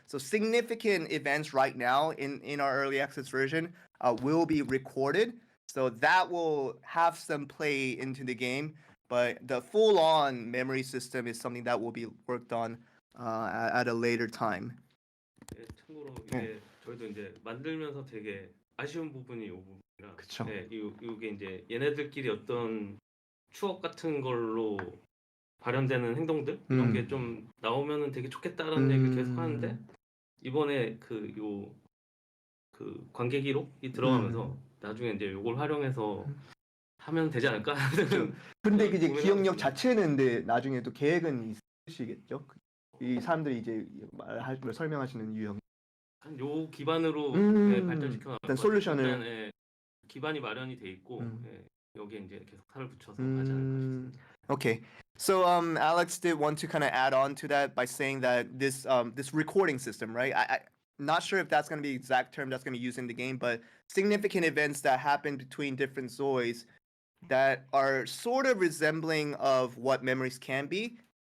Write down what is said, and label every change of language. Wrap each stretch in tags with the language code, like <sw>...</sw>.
<en>So significant events right now in our early access version will be recorded. So that will have some play into the game, but the full-on memory system is something that will be worked on at a later time.</en> <ko>예, 참고로 이게 저희도 이제 만들면서 되게 아쉬운 부분이 이 부분이라. 그쵸. 예, 이게 이제 얘네들끼리 어떤 추억 같은 걸로 발현되는 행동들 이런 게 좀 나오면은 되게 좋겠다라는 얘기를 계속 하는데, 이번에 그 관계 기록이 들어가면서 나중에 이제 이걸 활용해서 하면 되지 않을까? 근데 이제 기억력 자체는 근데 나중에 또 계획은 있으시겠죠? 이 사람들이 이제 설명하시는 유형. 요 기반으로 발전시켜 나갈 일단 솔루션을 일단, 예, 기반이 마련이 돼 있고 예, 여기에 이제 계속 살을 붙여서 하지 않을까 싶습니다.</ko> <en>Okay. So Alex did want to kind of add on to that by saying that this recording system, right? I'm not sure if that's going to be the exact term that's going to be used in the game, but significant events that happen between different ZOIs that are sort of resembling of what memories can be.</en>